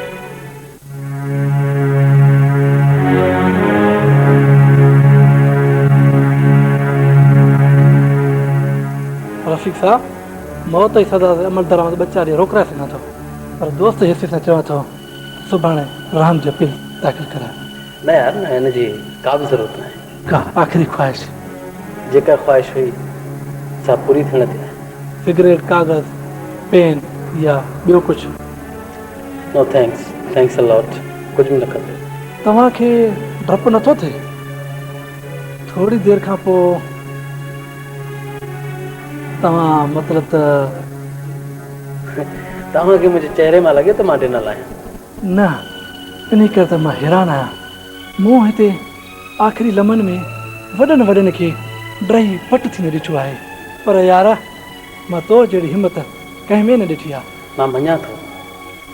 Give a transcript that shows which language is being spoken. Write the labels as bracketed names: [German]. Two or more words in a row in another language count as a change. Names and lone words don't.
[Sindhi] रफ़ीक साहब, मौत जी सज़ा ते अमल दरामद 2 4 ॾींहं रोकाए सघां थो, पर दोस्त हैसियत सां चवां थो सुभाणे रहम जी अपील दाख़िल कराए। न यार, न, हिन जी का बि ज़रूरत न आहे। का आख़िरी ख्वाहिश? जेका ख्वाहिश हुई सा पूरी थियण थी आहे। सिगरेट, कागज़, पेन या ॿियो कुझु? [English] No thanks, thanks a lot. [Sindhi] कुझु बि न खपे। तव्हांखे डपु नथो थिए? थोरी देरि खां पोइ तव्हां मतिलब त तव्हांखे मुंहिंजे चहिरे मां लॻे त मां ॾिनल आहियां। न, इन करे त मां हैरान आहियां। मूं हिते आख़िरी लम्हनि में वॾनि खे ड्राई पट थींदो ॾिठो आहे, पर यार मां तो जहिड़ी हिमत कंहिं में न ॾिठी आहे।